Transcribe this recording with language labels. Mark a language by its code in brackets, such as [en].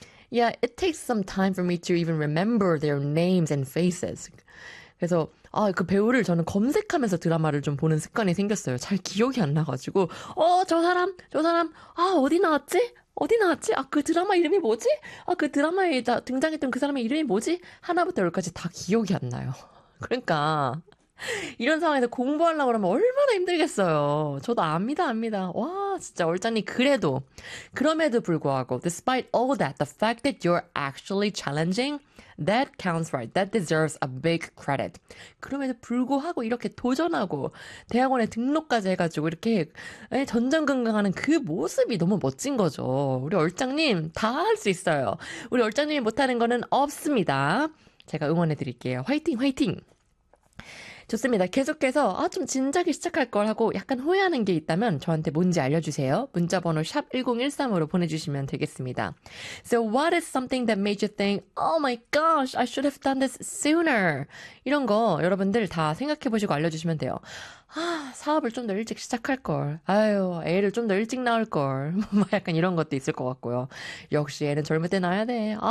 [en] Yeah, it takes some time for me to even remember their names and faces. [ko] 그래서 아, 그 배우를 저는 검색하면서 드라마를 좀 보는 습관이 생겼어요. 잘 기억이 안 나가지고 어, 저 사람, 저 사람 아, 어디 나왔지? 어디 나왔지? 아, 그 드라마 이름이 뭐지? 아, 그 드라마에 등장했던 그 사람의 이름이 뭐지? 하나부터 열까지 다 기억이 안 나요. 그러니까 이런 상황에서 공부하려고 하면 얼마나 힘들겠어요. 저도 압니다, 압니다. 와, 진짜 얼짱님 그래도 그럼에도 불구하고 [en] despite all that, the fact that you're actually challenging, that counts right. That deserves a big credit. [ko] 그럼에도 불구하고 이렇게 도전하고 대학원에 등록까지 해가지고 이렇게 전전긍긍하는 그 모습이 너무 멋진 거죠. 우리 얼짱님 다 할 수 있어요. 우리 얼짱님이 못하는 거는 없습니다. 제가 응원해드릴게요. 화이팅, 화이팅! 좋습니다. 계속해서 아, 좀 진작에 시작할 걸 하고 약간 후회하는 게 있다면 저한테 뭔지 알려주세요. 문자번호 샵 1013으로 보내주시면 되겠습니다. [en] So what is something that made you think, oh my gosh, I should have done this sooner? [ko] 이런 거 여러분들 다 생각해보시고 알려주시면 돼요. 아, 사업을 좀 더 일찍 시작할 걸. 아유, 애를 좀 더 일찍 낳을 걸. 약간 이런 것도 있을 것 같고요. 역시 애는 젊을 때 낳아야 돼. 아.